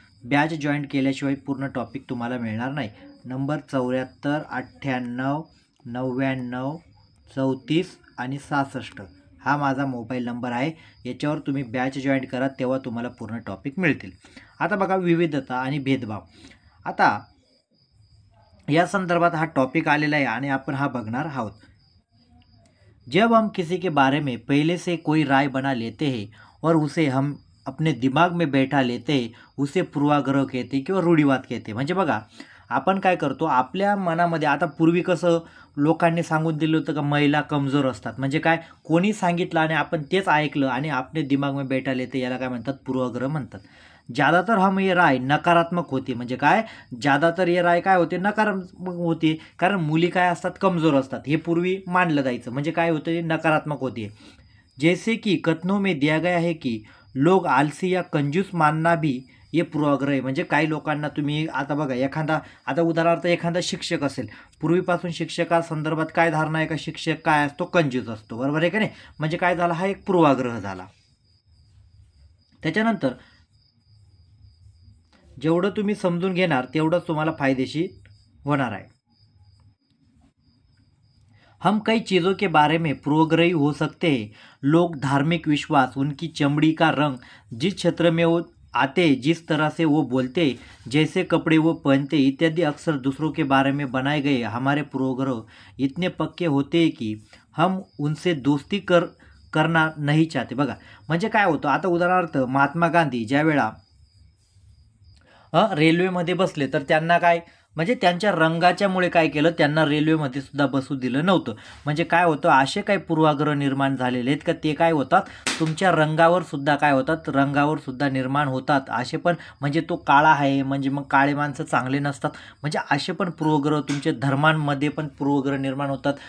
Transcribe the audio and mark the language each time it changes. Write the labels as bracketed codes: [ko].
[mr] Batch join केल्याशिवाय पूर्ण topic तुम्हाला मिळणार नाही। नंबर 74989934 आणि 66 हा माझा मोबाईल नंबर आहे। याच्यावर तुम्ही बॅच जॉईन करा, तेव्हा तुम्हाला पूर्ण टॉपिक मिळतील। आता बघा, विविधता आणि भेदभाव। आता या संदर्भात हा टॉपिक आलेला है आणि आपण हा बघणार आहोत। [hi] जब हम किसी के बारे में पहले से कोई राय बना लेते हैं और उसे हम अपने दिमाग में बैठा लेते हैं, उसे पूर्वाग्रह कहते [mr] किंवा रूढीवाद [hi] कहते। [mr] म्हणजे बघा, आपण काय करतो आपल्या मनामध्ये, आता पूर्वी कसं लोकांनी सांगून दिलं होतं का महिला कमजोर असतात, म्हणजे काय कोणी सांगितलं आणि आपण तेच ऐकलं आणि आपले [hi] दिमाग में बैठा लेते, [mr] याला काय म्हणतात, पूर्वाग्रह म्हणतात। [hi] ज़्यादातर हम ये राय नकारात्मक होती, [mr] म्हणजे काय ज़्यादातर ये राय काय होते, नकारात्मक होती, कारण मुली काय असतात, कमजोर असतात, हे पूर्वी मानलं जायचं, म्हणजे काय होतं, नकारात्मक होती। [hi] जैसे कि कथनों में दिया गया है कि लोग आलसी या कंजूस मानना भी ये पूर्वाग्रह आहे। [mr] म्हणजे काही लोकांना तुम्ही आता बघा, एखादा आता उदाहरणार्थ एखादा शिक्षक असेल, पूर्वीपासून शिक्षकासंदर्भात काय धारणा आहे का, शिक्षक काय असतो, कंजूस असतो, बरोबर आहे का नाही, म्हणजे काय झाला, हा एक पूर्वाग्रह झाला। त्याच्यानंतर जेवढं तुम्ही समजून घेणार तेवढंच तुम्हाला फायदेशीर होणार आहे। [hi] हम कई चीज़ों के बारे में पूर्वाग्रही हो सकते हैं। लोग धार्मिक विश्वास, उनकी चमड़ी का रंग, जिस क्षेत्र में वो आते, जिस तरह से वो बोलते, जैसे कपड़े वो पहनते इत्यादि अक्सर दूसरों के बारे में बनाए गए हमारे पूर्वाग्रह इतने पक्के होते हैं कि हम उनसे दोस्ती करना नहीं चाहते। [mr] बघा, म्हणजे काय होतं, आता उदाहरणार्थ महात्मा गांधी ज्या वेळा रेल्वेमध्ये बसले तर त्यांना काय, म्हणजे त्यांच्या रंगाच्यामुळे काय केलं, त्यांना रेल्वेमध्ये सुद्धा बसू दिलं नव्हतं। म्हणजे काय होतं, असे काही पूर्वाग्रह निर्माण झालेले आहेत का ते काय होतात, तुमच्या रंगावर सुद्धा काय होतात, रंगावर सुद्धा निर्माण होतात असे पण, म्हणजे तो काळा आहे म्हणजे मग काळे माणसं चांगले नसतात, म्हणजे असे पण पूर्वग्रह तुमच्या धर्मांमध्ये पण पूर्वग्रह निर्माण होतात।